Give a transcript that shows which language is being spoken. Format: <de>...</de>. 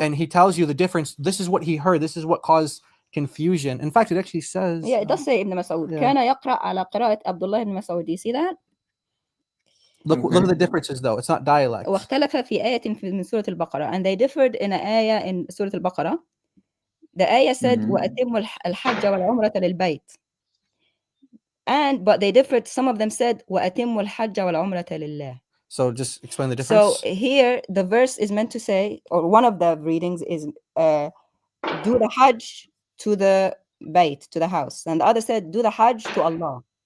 <en>and he tells you the difference. This is what he heard. This is what caused confusion. In fact, it actually says. Yeah, it does say Ibn Mas'ud. yeah.</en> <ar>كان يقرأ على قراءة عبد الله بن مسعود.</ar> <en>Do you see that? Look at the differences though. It's not dialect.</en> <ar>واختلف في آية من سورة البقرة,</ar> <en>and they differed in an ayah in</en> <ar>سورة البقرة. The ayah said وأتموا الحج والعمرة للبيت.</ar> <en>But they differed. Some of them said</en> <ar>وأتموا الحج والعمرة لله.</ar> <en>So just explain the difference. So here the verse is meant to say, or one of the readings is do the Hajj to the Bayt, to the house, and the other said do the Hajj to Allah.</en>